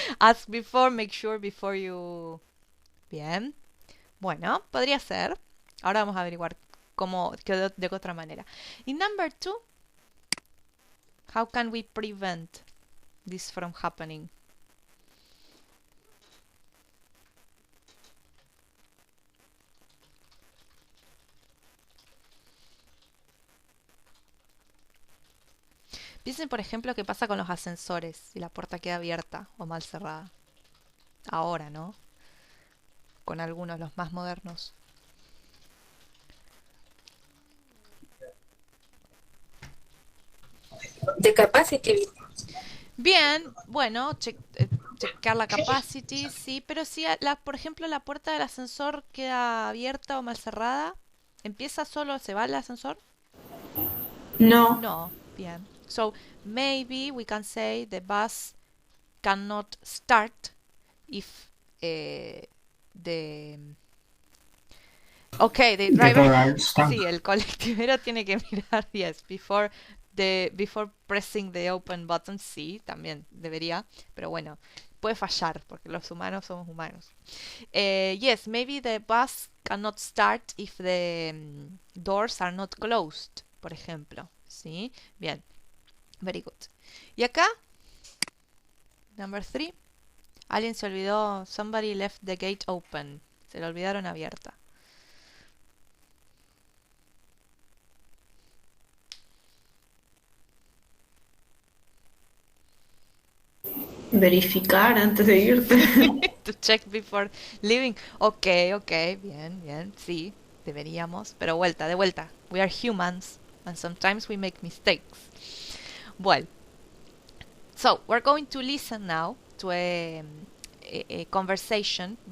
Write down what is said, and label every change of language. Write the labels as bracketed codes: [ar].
[en] Ask before, make sure before you... [es] Bien. Bueno, podría ser. Ahora vamos a averiguar de qué otra manera. [en] In number 2, how can we prevent this from happening? [es] Piensen, por ejemplo, qué pasa con los ascensores si la puerta queda abierta o mal cerrada. Ahora, ¿no? Con algunos, los más modernos. [en] The capacity. [es] Bien, bueno, checar la capacity, sí, pero si, por ejemplo, la puerta del ascensor queda abierta o mal cerrada, ¿empieza solo, se va el ascensor? No. No, bien. [en] So, maybe we can say the bus cannot start if the... Okay, the driver... Temporary stop. [es] Sí, el colectivero tiene que mirar, [en] yes, before pressing the open button, [es] sí, también debería, pero bueno, puede fallar, porque los humanos somos humanos. [en] Yes, maybe the bus cannot start if the doors are not closed, [es] por ejemplo, ¿sí? Bien, [en] very good. [es] Y acá, [en] number 3, [es] alguien se olvidó, [en] somebody left the gate open, [es] se lo olvidaron abierta. Verificar antes de irte. [en] To check before leaving. [es] Ok, bien, bien, sí, deberíamos. Pero de vuelta. [en] We are humans and sometimes we make mistakes. Well, so we're going to listen now to a conversation.